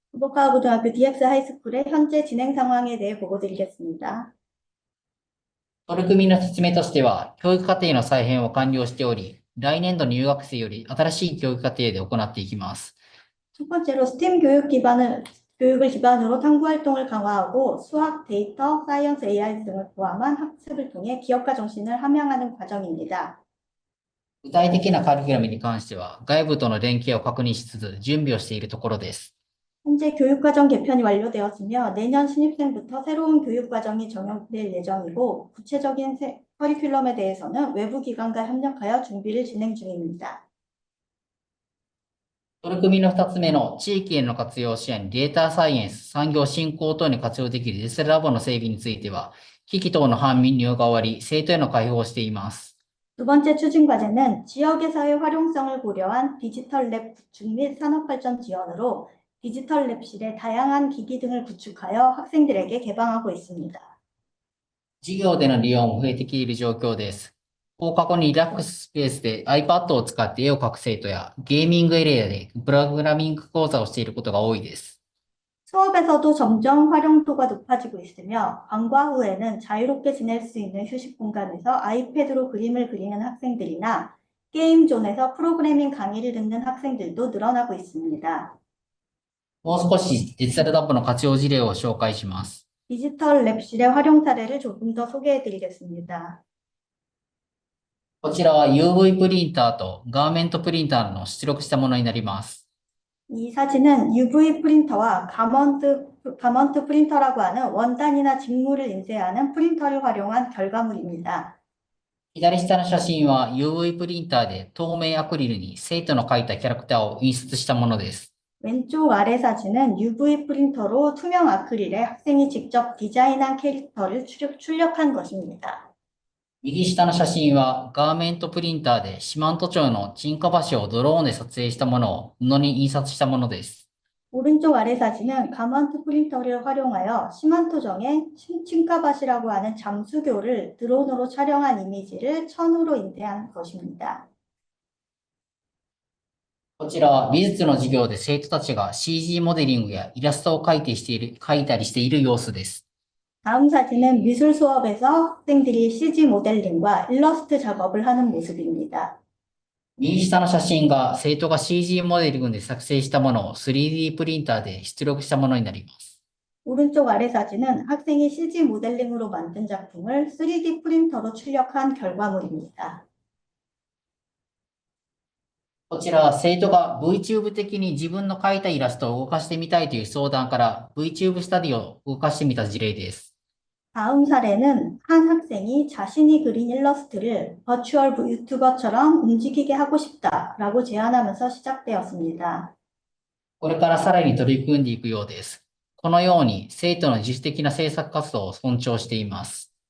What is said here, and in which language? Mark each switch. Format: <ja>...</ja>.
<ko>후보카고등학교 DX 하이스쿨의 현재 진행 상황에 대해 보고드리겠습니다.</ko> <ja>取り組みの説明としては、教育課程の再編を完了しており、来年度入学生より新しい教育課程で行っていきます。</ja> <ko>첫 번째로 STEM 교육을 기반으로 탐구 활동을 강화하고 수학, 데이터, 사이언스, AI 등을 포함한 학습을 통해 기업가 정신을 함양하는 과정입니다.</ko> <ja>具体的なカリキュラムに関しては、外部との連携を確認しつつ準備をしているところです。</ja> <ko>현재 교육과정 개편이 완료되었으며 내년 신입생부터 새로운 교육과정이 적용될 예정이고 구체적인 커리큘럼에 대해서는 외부 기관과 협력하여 준비를 진행 중입니다.</ko> <ja>取り組みの2つ目の地域への活用支援、データサイエンス、産業振興等に活用できるデジタルラボの整備については、機器等の搬入が終わり、生徒への開放をしています。</ja> <ko>두 번째 추진 과제는 지역에서의 활용성을 고려한 디지털 랩 구축 및 산업발전 지원으로 디지털 랩실의 다양한 기기 등을 구축하여 학생들에게 개방하고 있습니다.</ko> <ja>授業での利用も増えてきている状況です。放課後にリラックススペースで iPad を使って絵を描く生徒やゲーミングエリアでプログラミング講座をしていることが多いです。</ja> <ko>수업에서도 점점 활용도가 높아지고 있으며 방과 후에는 자유롭게 지낼 수 있는 휴식 공간에서 아이패드로 그림을 그리는 학생들이나 게임존에서 프로그래밍 강의를 듣는 학생들도 늘어나고 있습니다.</ko> <ja>もう少しデジタルラボの活用事例を紹介します。</ja> <ko>디지털 랩실의 활용 사례를 조금 더 소개해 드리겠습니다.</ko> <ja>こちらは UV プリンターとガーメントプリンターの出力したものになります。</ja> <ko>이 사진은 UV 프린터와 가먼트 프린터라고 하는 원단이나 직물을 인쇄하는 프린터를 활용한 결과물입니다.</ko> <ja>左下の写真は UV プリンターで透明アクリルに生徒の描いたキャラクターを印刷したものです。</ja> <ko>왼쪽 아래 사진은 UV 프린터로 투명 아크릴에 학생이 직접 디자인한 캐릭터를 출력한 것입니다.</ko> <ja>右下の写真はガーメントプリンターで四万十町の沈下橋をドローンで撮影したものを布に印刷したものです。</ja> <ko>오른쪽 아래 사진은 가먼트 프린터를 활용하여 시만토정의 칭카밭이라고 하는 잠수교를 드론으로 촬영한 이미지를 천으로 인쇄한 것입니다.</ko> <ja>こちらは美術の授業で生徒たちが CG モデリングやイラストを描いたりしている様子です。</ja> <ko>다음 사진은 미술 수업에서 학생들이 CG 모델링과 일러스트 작업을 하는 모습입니다.</ko> <ja>右下の写真が生徒が CG モデリングで作成したものを 3D プリンターで出力したものになります。</ja> <ko>오른쪽 아래 사진은 학생이 CG 모델링으로 만든 작품을 3D 프린터로 출력한 결과물입니다.</ko> <ja>こちらは生徒が VTube 的に自分の描いたイラストを動かしてみたいという相談から VTube スタディを動かしてみた事例です。</ja> <ko>다음 사례는 한 학생이 자신이 그린 일러스트를 버추얼 유튜버처럼 움직이게 하고 싶다라고 제안하면서 시작되었습니다.</ko> <ja>これからさらに取り組んでいくようです。このように生徒の自主的な制作活動を尊重しています。</ja>